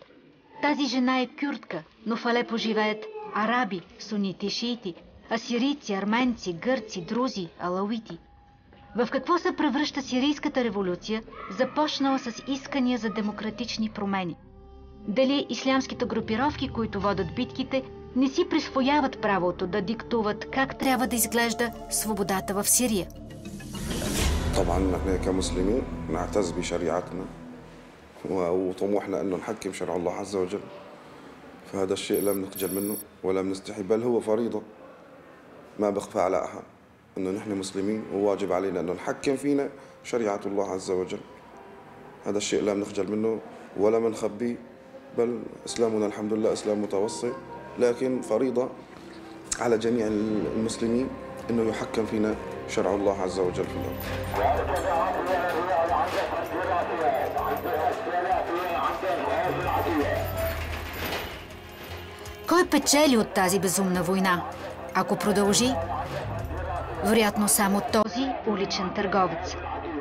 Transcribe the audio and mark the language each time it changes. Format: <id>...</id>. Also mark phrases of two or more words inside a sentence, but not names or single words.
<bg>Тази жена е кюртка, но в Алепо живеят араби, сунити и шиити, асирийци, арменци, гърци, друзи, алауити. В какво се превръща сирийската революция, започнала с искания за демократични промени? Дали ислямските групировки, които водят битките, не си присвояват правото да диктуват как трябва да изглежда свободата в Сирия?</bg> <ar>طبعا نحن كمسلمين نعتز بشريعتنا وطموحنا انه نحكم شرع الله عز وجل، فهذا الشيء لم نخجل منه ولم نستحي، بل هو فريضه ما بخفى على احد انه نحن مسلمين وواجب علينا انه نحكم فينا شريعه الله عز وجل. هذا الشيء لم نخجل منه ولا نخبيه، بل اسلامنا الحمد لله اسلام متوسط، لكن فريضه على جميع المسلمين انه يحكم فينا شرع الله عز وجل في الأرض.</ar> <bg>Кой печели от тази безумна война? Ако продължи, вероятно само този уличен търговец.</bg>